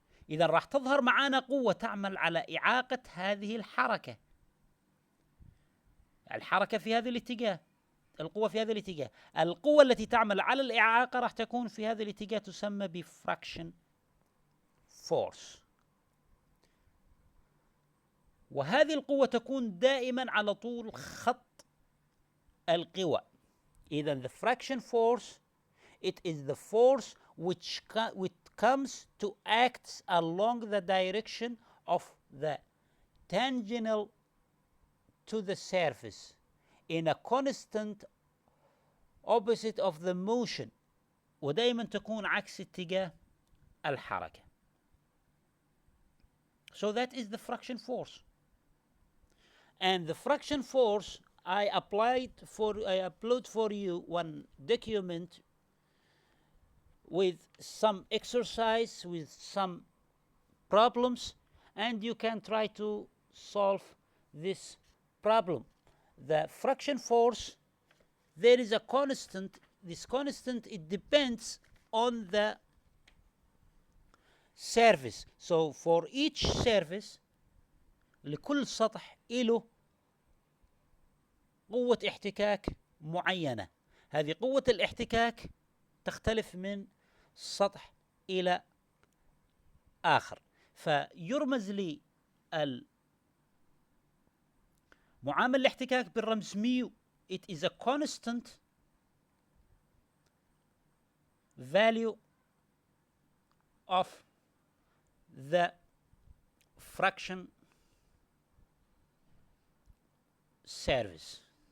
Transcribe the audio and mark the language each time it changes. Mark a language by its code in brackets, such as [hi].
[ar] إذا راح تظهر معانا قوة تعمل على إعاقة هذه الحركة في هذا الاتجاه، القوة في هذا الاتجاه. القوة التي تعمل على الإعاقة راح تكون في هذا الاتجاه، تسمى بفراكشن فورس. وهذه القوة تكون دائما على طول خط القوى. [en] إذا the friction force, it is the force which comes to act along the direction of the tangential to the surface in a constant opposite of the motion، [ar] ودائما تكون عكس اتجاه الحركة. [en] So that is the friction force. And the friction force, I upload for you one document with some exercise, with some problems, and you can try to solve this problem. The friction force, there is a constant. This constant, it depends on the surface. So for each surface, [ar] لكل سطح له قوة احتكاك معينة. هذه قوة الاحتكاك تختلف من سطح إلى آخر. فيرمز لي معامل الاحتكاك بالرمز ميو. [en] It is a constant value of the friction surface.